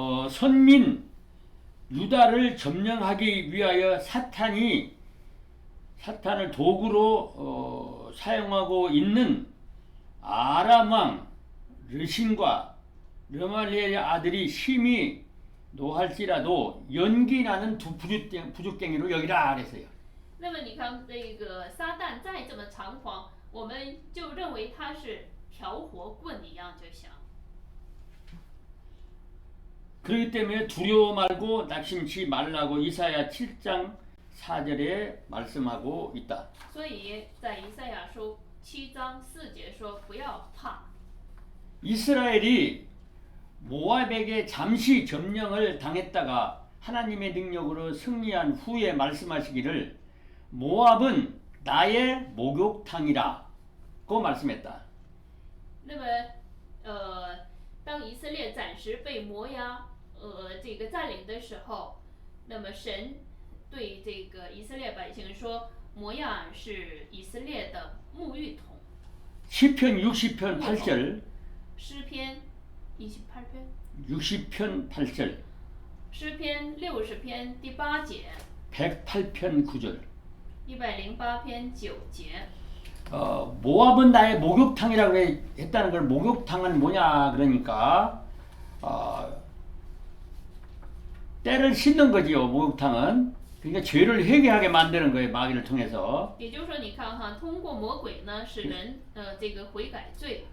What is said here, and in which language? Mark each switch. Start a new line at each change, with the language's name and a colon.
Korean: 선민 유다를 점령하기 위하여 사탄을 도구로 사용하고 있는 아람 왕 르신과 르말리엘의 아들이 심히 노할지라도 연기 나는 두 부죽갱이로 여기라 그랬어요.
Chinese: 那么你看，这个撒旦再这么猖狂，我们就认为他是挑火棍一样就行。
Korean: 그렇기 때문에 두려워 말고 낙심치 말라고 이사야 7장 4절에 말씀하고 있다.
Chinese: 所以在以赛亚书7章4节说：“不要怕。”
Korean: 이스라엘이 모압에게 잠시 점령을 당했다가 하나님의 능력으로 승리한 후에 말씀하시기를 모압은 나의 목욕탕이라고 말씀했다.
Chinese: 那么，当以色列暂时被摩押这个占领的时候，那么神对这个以色列百姓说：“摩押是以色列的沐浴桶。”
Korean: 시편 60편 8절.
Chinese: 诗篇28篇。
Korean: 60편 8절.
Chinese: 诗篇60篇第8节。
Korean: 108편 9절.
Chinese: 108篇9节。
Korean: 모압은 나의 목욕탕이라고 했다는 걸 목욕탕은 뭐냐 그러니까 때를 씻는 거지요. 목욕탕은 그러니까 죄를 회개하게 만드는 거예요. 마귀를 통해서.
Chinese: 也就是说，你看哈，通过魔鬼呢，使人这个悔改罪。